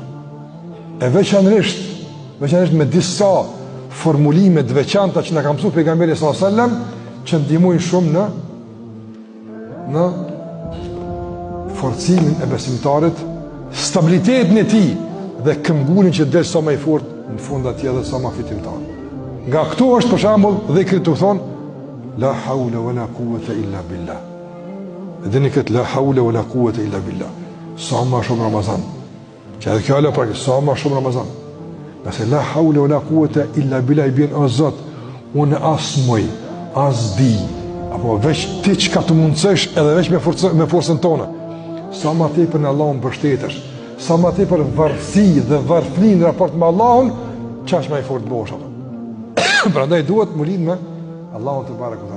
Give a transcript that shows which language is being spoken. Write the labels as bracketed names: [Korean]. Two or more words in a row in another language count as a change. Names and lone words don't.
[Albanian] E veçanërisht me disa formulime të veçanta që na ka mësuar pejgamberi [Arabic] صلى الله عليه وسلم [Albanian] që ndihmojnë shumë në forcimin e besimtarit, stabilitetin e tij dhe këmbgulin që del sa më i fortë në fund atij edhe sa më fitimtar. Nga këtu është për shembull dhikri të thonë [Arabic] لا حول ولا قوة إلا بالله. [Albanian] Dhe ne këtë [Arabic] لا حول ولا قوة إلا بالله. [Albanian] Sa më shumë Ramazan. Që edhe kjo ala pra sa më shumë Ramazan. Nëse [Arabic] لا حول ولا قوة إلا بالله [Albanian] i bjen o Zot, unë as muj, as di, apo veç ti çka të mundësh edhe veç me forcën tonë. Sa më tepër në Allahun mbështetesh, sa më tepër varësi dhe varfëni në raport me Allahun, çaq më i fortë bosh apo. Prandaj duhet të lidh me Allahun te barekuta.